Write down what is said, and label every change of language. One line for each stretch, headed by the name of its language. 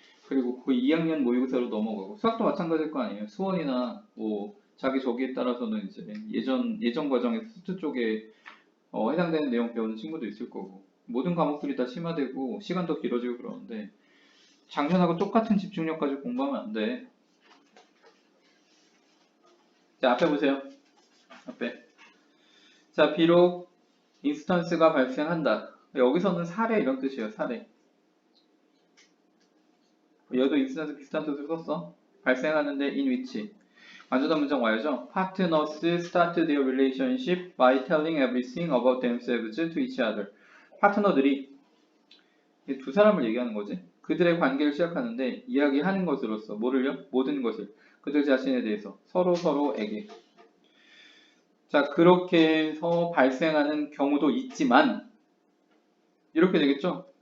Korean: 그리고 그 2학년 모의고사로 넘어가고 수학도 마찬가지일 거 아니에요. 수원이나 뭐 자기 저기에 따라서는 이제 예전 과정에서 수트 쪽에 해당되는 내용 배우는 친구도 있을 거고 모든 과목들이 다 심화되고 시간도 길어지고 그러는데 작년하고 똑같은 집중력 가지고 공부하면 안 돼. 자, 앞에 보세요. 앞에. 자, 비록 인스턴스가 발생한다. 여기서는 사례 이런 뜻이에요. 사례. 얘도 인스턴스 비슷한 뜻을 썼어. 발생하는데
English: in which.
Korean: 완전한 문장 와야죠.
English: Partners start their relationship by telling everything about themselves to each other.
Korean: 파트너들이 두 사람을 얘기하는 거지. 그들의 관계를 시작하는데 이야기하는 것으로서 뭐를요? 모든 것을. 그들 자신에 대해서 서로에게. 자, 그렇게 해서 발생하는 경우도 있지만 이렇게 되겠죠?